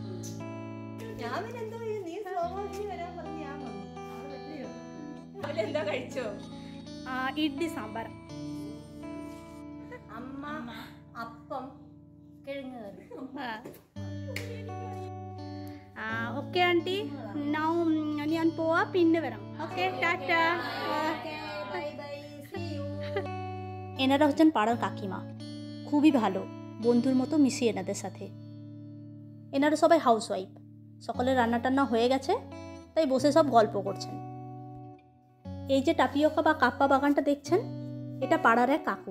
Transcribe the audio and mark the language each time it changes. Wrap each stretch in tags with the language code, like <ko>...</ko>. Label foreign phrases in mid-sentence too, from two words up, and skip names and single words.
<ml>ഇഡ്ഡലി സാമ്പാർ, അമ്മ അപ്പം, കിഴങ്ങ് കറി. ഓക്കെ ആൻറ്റി, ഞാൻ പോവാ, പിന്നെ വരാം.</ml> <bn>ওকে, টাটা. এনারা হচ্ছেন পাড়ার কাকিমা, খুবই ভালো, বন্ধুর মতো মিশিয়ে এনাদের সাথে। এনারা সবাই হাউসওয়াইফ, সকলের রান্না টান্না হয়ে গেছে, তাই বসে সব গল্প করছেন। এই যে টাপিওকা বা কাপ্পা বাগানটা দেখছেন, এটা পাড়ার এক কাকুর।</bn>